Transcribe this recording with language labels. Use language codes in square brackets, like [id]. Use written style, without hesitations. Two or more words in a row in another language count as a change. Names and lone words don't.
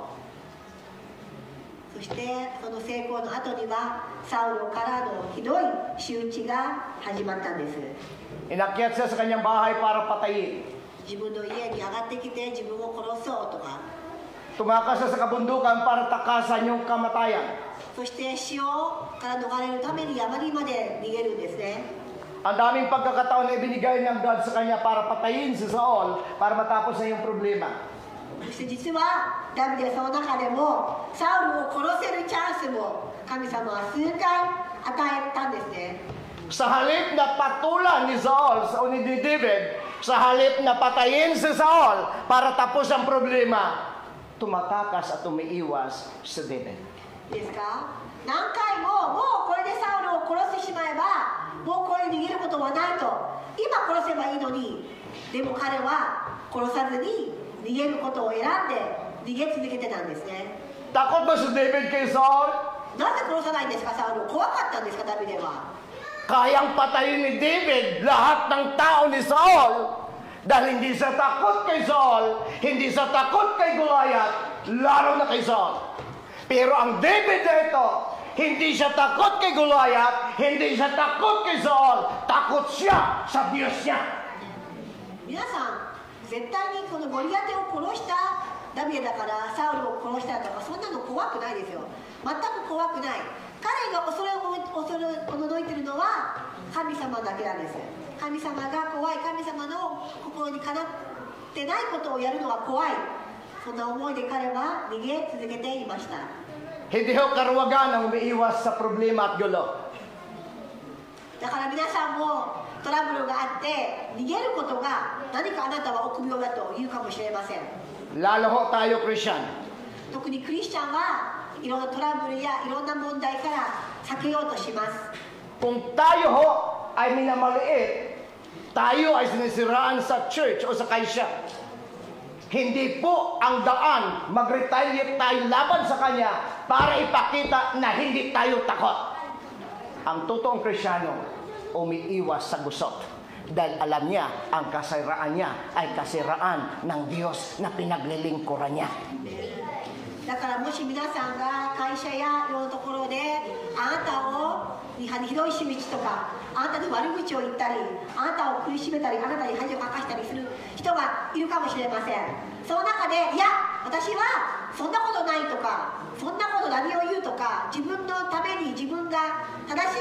[ja] そしてその成功の後にはサウロからのひどい仕打ちが始まったんです。 [tl] Inakyat siya sa kanyang bahay para patayin. [ja] 自分の家に上がってきて自分を殺そうとか、 [tl] Tumakas siya sa kabundukan para takasan yung kamatayan. [ja] そして死をから逃れるために山にまで逃げるんですね。 [tl] Ang daming pagkakataon na ibinigay ng God sa kanya para patayin si Saul para matapos na yung problema. [ja] そして実はダビデはその中でもサウルを殺せるチャンスも神様は数回与えたんですね。 [tl] Sa halip na patulan ni Saul sa ni David, sa halip na patayin si Saul para tapos ang problema, tumatakas at umiiwas si David. [ja] いいですか？何回ももうこれでサウルを殺してしまえばもうこれで逃げることはないと、今殺せばいいのに、でも彼は殺さずに逃げることを選んで逃げ続けてたんですね。 [tl] Takot ba si David kay Saul? [ja] なぜ殺さないんですか？サウル怖かったんですか？ダビデは。 [tl] Kayang patayin ni David lahat ng tao ni Saul dahil hindi siya takot kay Saul, hindi siya takot kay Goliath, lalo na kay Saul. Pero ang David na ito, hindi siya takot kay Goliath, hindi siya takot kay Saul, takot siya sa Diyos niya. [ja] 皆さん絶対にこのゴリアテを殺したダビデだからサウルを殺したとかそんなの怖くないですよ。全く怖くない。彼が恐れをおののいているのは神様だけなんです。神様が怖い、神様の心にかなってないことをやるのは怖い、そんな思いで彼は逃げ続けていました。 [tl] Hindi ho karuwagan ang umiiwas sa problema at gulo. [ja] だから皆さんもトラブルがあって逃げることが何かあなたは臆病だと言うかもしれません。 [tl] Lalo ho tayo, Christian. [ja] 特にクリスチャンはいろんなトラブルやいろんな問題から避けようとします。 [tl] Kung tayo ho ay minamaliit, tayo ay sinisiraan sa church o sa kaisya. Hindi po ang daan mag-retaliate tayo laban sa Kanya para ipakita na hindi tayo takot. Ang totoong Kristyano, umiiwas sa gusot dahil alam niya ang kasiraan niya ay kasiraan ng Diyos na pinaglilingkuran niya. [ja] だからもし皆さんが会社やいろんなところであなたをひどい仕打ちとかあなたに悪口を言ったりあなたを苦しめたりあなたに恥をかかしたりする人がいるかもしれません。その中でいや私はそんなことないとかそんなこと何を言うとか自分のために自分が正しい